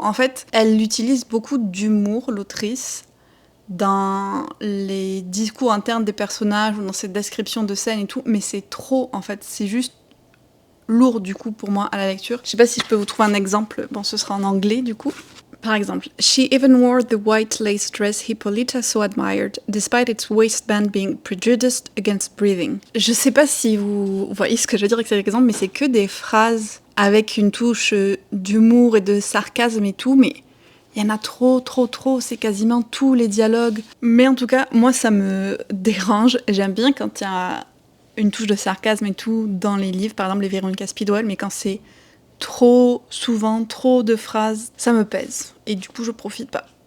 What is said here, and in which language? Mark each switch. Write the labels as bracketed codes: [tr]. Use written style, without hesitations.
[fr] En fait, elle utilise beaucoup d'humour, l'autrice, dans les discours internes des personnages ou dans ses descriptions de scènes et tout, mais c'est trop, en fait, c'est juste lourd du coup pour moi à la lecture. Je sais pas si je peux vous trouver un exemple, bon ce sera en anglais du coup. Par exemple, [en] She even wore the white lace dress Hippolyta so admired, despite its waistband being prejudiced against breathing. [fr] Je sais pas si vous voyez ce que je veux dire avec cet exemple, mais c'est que des phrases avec une touche d'humour et de sarcasme et tout, mais il y en a trop, c'est quasiment tous les dialogues. Mais en tout cas, moi ça me dérange, j'aime bien quand il y a une touche de sarcasme et tout dans les livres, par exemple les Véronica Speedwell, mais quand c'est trop souvent, trop de phrases, ça me pèse. Et du coup, je profite pas.